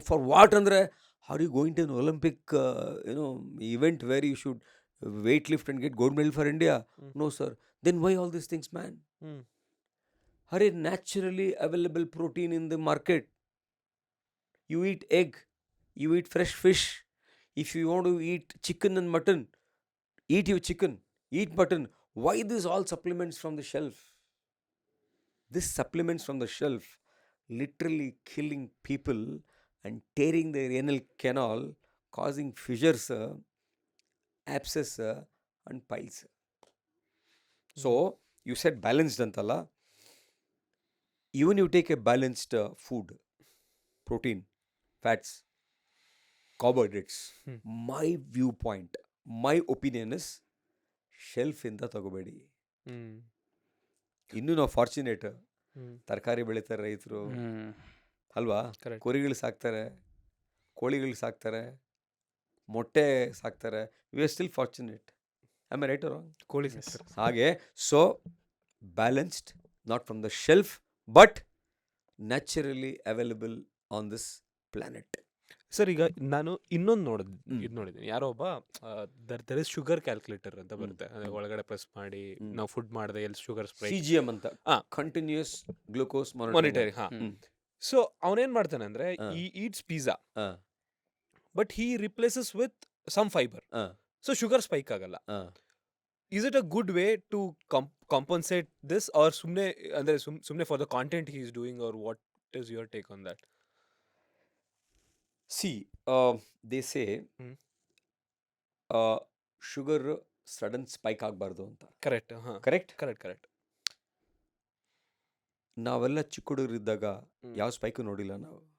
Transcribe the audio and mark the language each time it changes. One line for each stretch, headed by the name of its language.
English: For what ಅಂದರೆ, are you going to Olympic event where you should weight lift and get gold medal for India? No sir. Then why all these things man? Are naturally available protein in the market. You eat egg, you eat fresh fish. If you want to eat chicken and mutton, eat your chicken, eat mutton. Why these all supplements from the shelf? This supplements from the shelf literally killing people and tearing their anal canal, causing fissures, abscess and piles. So you said balanced antala. Even you take a balanced food, protein, fats, carbohydrates, my viewpoint, my opinion is shelf
Kannada: ಇಂದ ತಗೋಬೇಡಿ. ಇನ್ನೂ ನಾವು fortunate, ತರಕಾರಿ ಬೆಳೀತಾರೆ ರೈತರು ಅಲ್ವಾ,
English: Correct.
Kannada: ಕುರಿಗಳು ಸಾಕ್ತಾರೆ, ಕೋಳಿಗಳು ಸಾಕ್ತಾರೆ, ಮೊಟ್ಟೆ ಸಾಕ್ತಾರೆ.
English: We are still fortunate. Am I right or wrong?
Kannada: ಕೋಳಿ
English: Yes.
Kannada: ಸಾಕ್ತಾರೆ.
English: ಹಾಗೆ so balanced, not from the shelf but naturally available on this planet.
Kannada: Sir ಈಗ ನಾನು ಇನ್ನೊಂದು ನೋಡಿದ್ದೀನಿ, ಯಾರೋ ಒಬ್ಬ
English: there is sugar calculator
Kannada: ಅಂತ ಬರುತ್ತೆ, ಅದೇ ಒಳಗಡೆ ಪ್ರೆಸ್ ಮಾಡಿ ನಾವು ಫುಡ್ ಮಾಡಿದೆ ಎಲ್ಲಿ ಶುಗರ್ ಸ್ಪ್ರೈಕ್
English: CGM ಅಂತ, ಹಾ. Continuous glucose monitoring. ಹಾ.
Kannada: ಸೊ ಅವನೇನ್ ಮಾಡ್ತಾನೆ ಅಂದ್ರೆ,
English: ಈ eats pizza but he replaces with some fibre,
Kannada: so sugar spike ಆಗಲ್ಲ.
English: Is it a good way to compensate this, or sumne for the content he is doing, or what is your take on that? See, they say sugar sudden spike
Kannada: ಆಗಬಾರ್ದು ಅಂತ.
English: Correct. Correct.
Kannada: ನಾವೆಲ್ಲ ಚಿಕ್ಕ ಹುಡುಗರಿದ್ದಾಗ ಯಾವ ಸ್ಪೈಕು ನೋಡಿಲ್ಲ ನಾವು.